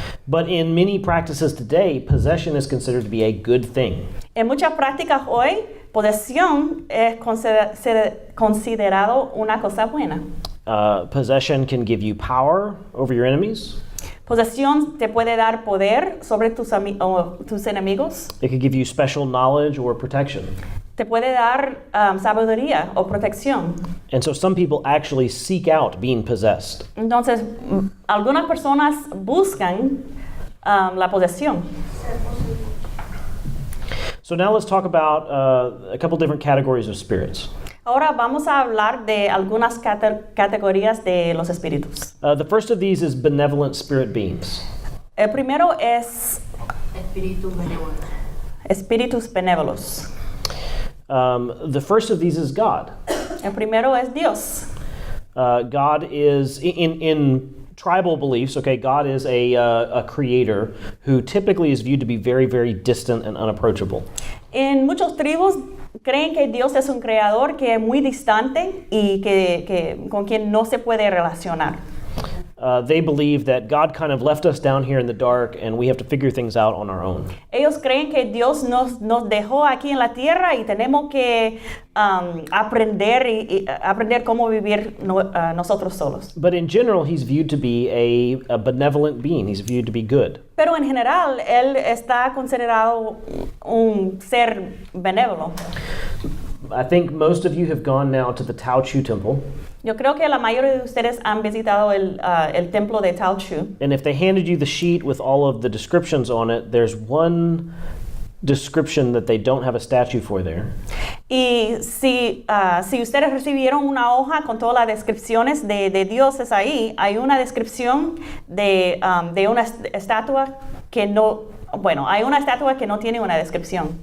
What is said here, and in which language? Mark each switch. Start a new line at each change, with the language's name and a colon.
English: But in many practices today, possession is considered to be a good thing.
Spanish: En muchas prácticas hoy, posesión es considerado una cosa buena.
English: Possession can give you power over your enemies.
Spanish: Posesión te puede dar poder sobre tus enemigos.
English: It could give you special knowledge or protection.
Spanish: Te puede dar sabiduría o protección.
English: And so some people actually seek out being possessed.
Spanish: Entonces, algunas personas buscan la posesión.
English: So now let's talk about a couple different categories of spirits.
Spanish: Ahora vamos a hablar de algunas categorías de los espíritus.
English: The first of these is benevolent spirit beings.
Spanish: El primero es espíritus benévolos.
English: The first of these is God.
Spanish: El primero es Dios.
English: God is, in tribal beliefs, okay, God is a creator who typically is viewed to be very, very distant and unapproachable.
Spanish: En muchos tribus creen que Dios es un creador que es muy distante y que con quien no se puede relacionar.
English: They believe that God kind of left us down here in the dark and we have to figure things out on our own.
Spanish: Ellos creen que Dios nos dejó aquí en la tierra y tenemos que aprender cómo vivir nosotros solos.
English: But in general, he's viewed to be a benevolent being. He's viewed to be good.
Spanish: Pero en general, él está considerado un ser benévolo.
English: I think most of you have gone now to the Tao Chu temple.
Spanish: Yo creo que la mayoría de ustedes han visitado el templo de Tao Chu.
English: And if they handed you the sheet with all of the descriptions on it, there's one description that they don't have a statue for there.
Spanish: Y si ustedes recibieron una hoja con todas las descripciones de dioses ahí, hay una descripción de una estatua que no, bueno, hay una estatua que no tiene una descripción.